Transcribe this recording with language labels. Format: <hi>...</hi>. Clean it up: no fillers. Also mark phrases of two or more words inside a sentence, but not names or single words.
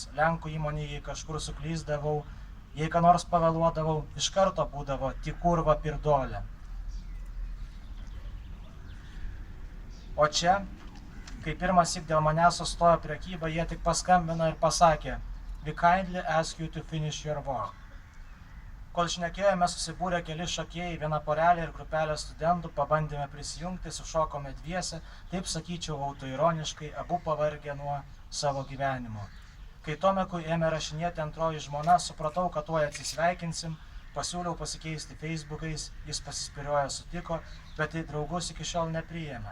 <lt>Lenkų įmonėje, jei kažkur suklyzdavau, jei ką nors pavėluodavau, iš karto būdavo tik</lt> <pl>kurva pirdolė.</pl> <lt>O čia, kai pirmąsyk dėl manęs sustojo prekyba, jie tik paskambino ir pasakė,</lt> <en>"We kindly ask you to finish your work."</en> <lt>Kol šnekėjome, susibūrė keli šokėjai, viena porelė ir grupelė studentų, pabandėme prisijungti, sušokome dviese, taip sakyčiau autoironiškai, abu pavargę nuo savo gyvenimo. Kai Tomekui ėmė rašinėti antroji žmona, supratau, kad tuoj atsisveikinsim, pasiūliau pasikeisti Facebookais, jis pasispiriojo sutiko, bet į draugus iki šiol nepriėmė.</lt>